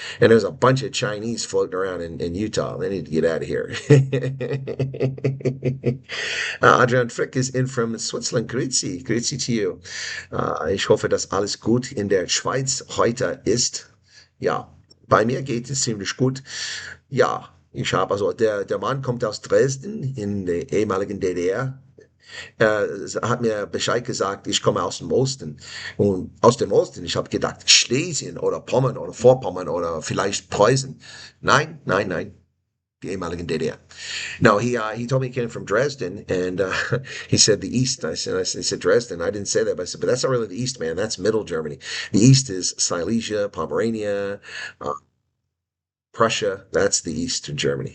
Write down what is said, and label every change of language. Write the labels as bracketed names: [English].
[English] And there was a bunch of Chinese floating around in Utah. They need to get out of here. Adrian Frick is in from Switzerland. [German] Grüezi, grüezi [English] to you. [German] Ich hoffe, dass alles gut in der Schweiz heute ist. Ja, bei mir geht es ziemlich gut. Ja, also der Mann kommt aus Dresden in der ehemaligen DDR. Hat mir Bescheid gesagt, ich komme aus dem Osten. Und aus dem Osten, ich habe gedacht, Schlesien oder Pommern oder Vorpommern oder vielleicht Preußen. Nein. The ehemaligen DDR. [English] No, he told me he came from Dresden, and he said the East. He said Dresden. I didn't say that, but I said, but that's not really the East, man. That's Middle Germany. The East is Silesia, Pomerania, uh, Prussia. That's the East of Germany.